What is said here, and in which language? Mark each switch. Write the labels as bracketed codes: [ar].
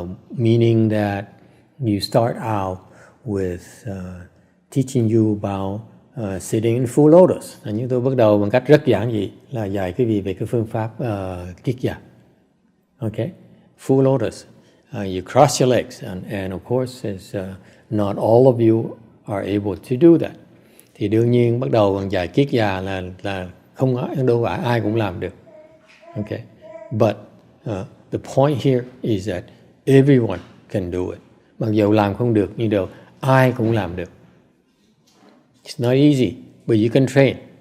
[en] Meaning that you start out with teaching you about sitting in full lotus. [vi] Chúng tôi bắt đầu bằng cách rất giản dị là dạy quý vị về cái phương pháp kiết già. [en] Okay, full lotus. You cross your legs, and of course, not all of you are able to do that. [vi] Thì đương nhiên bắt đầu bằng dạy kiết già là không đâu phải ai cũng làm được. [en] Okay, but the point here is that everyone can do it. [vi] Mặc dù làm không được nhưng đều ai cũng làm được. [en] It's not easy, but you can train.